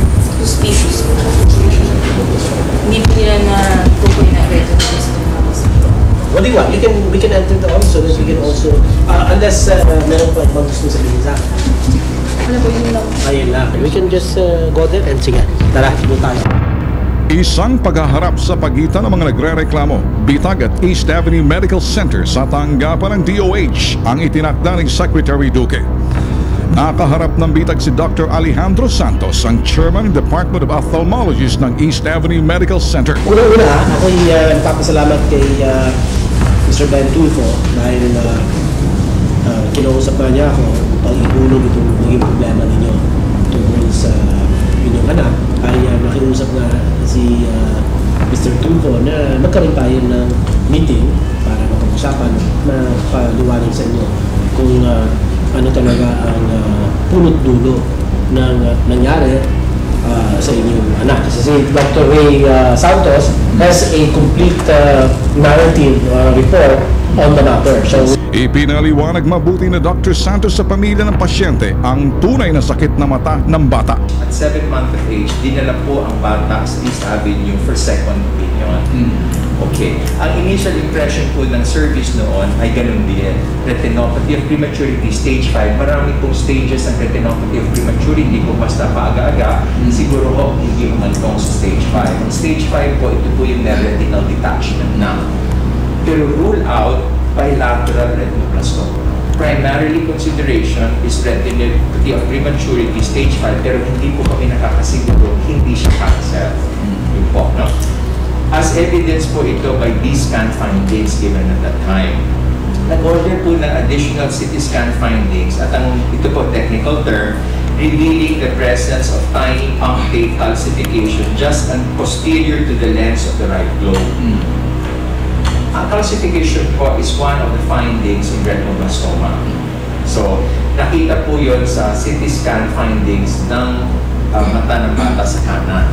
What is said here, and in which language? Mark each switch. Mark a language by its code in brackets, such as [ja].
[tl] Suspicious po. Hindi po nila na kukunin na retinoblastoma. [en] What do you want? We can enter the office so that we can also, unless [tl] meron pa ibang gusto sabihin sa akin. Ano po yun lang? Ayun lang. [en] We can just go there and sige. [tl] Tara, doon tayo. Isang paghaharap sa pagitan ng mga nagrereklamo, bitag at East Avenue Medical Center sa tanggapan ng DOH ang itinakda ni Secretary Duque. Nakaharap ng bitag si Dr. Alejandro Santos, ang Chairman ng Department of Ophthalmologist ng East Avenue Medical Center. Una-una, ako'y nagpapasalamat kay Mr. Ben Tulfo dahil kinausap na niya ako upang ibulog itong naging problema ninyo tungkol sa inyong anak. Ay nakiusap na si Mr. Tulfo na magkaroon tayo ng meeting para mapag-usapan na paliwanag sa inyo kung ano talaga ang punot dulo ng nangyari sa inyong anak. Kasi si Dr. [en] Ray Santos has a complete narrative report on the matter. So, [tl] Ipinaliwanag mabuti na Dr. Santos sa pamilya ng pasyente ang tunay na sakit na mata ng bata. [en] At 7 months of age, [tl] dinala po ang bata sa [en] East Avenue for second opinion. Okay. [tl] Ang initial impression po ng service noon ay ganun din. [en] Retinopathy of prematurity, stage 5. [tl] Marami pong stages ng retinopathy of prematurity kung basta paaga-aga. Siguro ho, hindi umantong sa stage 5. Ang stage 5 po, ito po yung retinal detachment na. Pero [en] rule out bilateral retinoblastoma. Primarily consideration is retinopathy of prematurity, stage 5, [tl] pero hindi po kami nakakasiguro, hindi siya cancer. Yun po, no? [en] As evidence [tl] po ito [en] by these scan findings given at that time. [tl] Nag-order po ng [en] additional CT scan findings [tl] at ito po [en] technical term, revealing the presence of tiny punctate calcification just and posterior to the lens of the right globe. Ang calcification po is one of the findings in retinoblastoma. [tl] So, nakita po yun sa CT scan findings ng mata ng bata sa kanan.